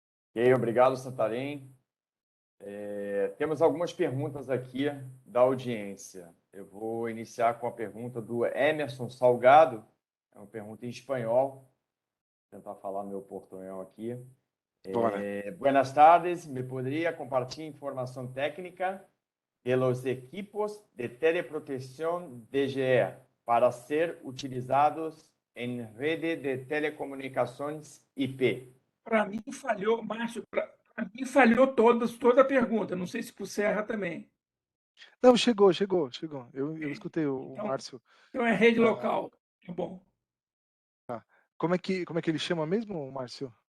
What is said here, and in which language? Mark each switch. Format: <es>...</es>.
<pt>Ok, obrigado, Santarém. Temos algumas perguntas aqui da audiência. Eu vou iniciar com a pergunta do Emerson Salgado. É uma pergunta em espanhol. Vou tentar falar meu portunhol aqui. Bora.</pt> <es>Buenas tardes, ¿me podría compartir información técnica de los equipos de teleprotección DGE para ser utilizados en</es> <pt>rede de telecomunicações</pt> <es>IP?</es> <pt>Para mim falhou, Márcio, para mim falhou toda a pergunta. Não sei se para o Serra também. Não, chegou, chegou, chegou. Eu escutei o Então, Márcio. então é rede Ah, local. Tá bom. tá. Como é que ele chama mesmo, Márcio?</pt>